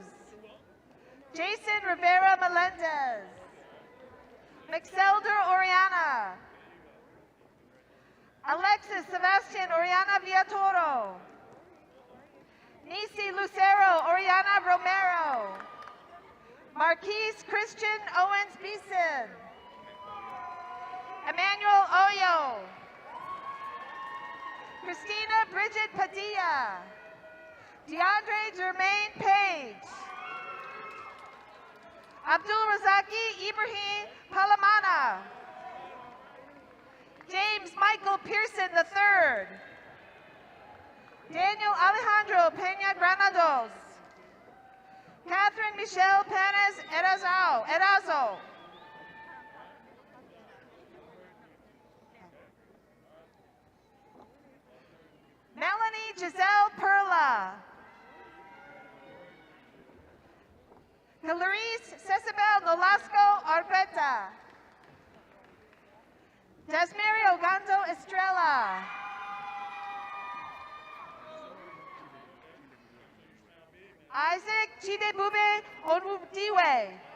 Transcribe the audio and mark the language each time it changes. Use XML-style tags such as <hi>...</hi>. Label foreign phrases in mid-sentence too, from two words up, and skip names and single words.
<en>Jason Rivera Melendez. Mixelder Oriana. Alexis Sebastian Oriana Villatoro. Nisi Lucero Oriana Romero. Marquise Christian Owens Beeson. Emmanuel Oyo. Christina Bridget Padilla. DeAndre Jermaine Page. Abdul Razaki Ibrahim Palamana. James Michael Pearson III. Daniel Alejandro Peña Granados. Catherine Michelle Perez Erazo. Melanie Giselle Perla. Hilarice Cecibel Nolasco Arbeta. Desmary Ogando Estrella. Isaac Chidebube Onwudiwe.</en>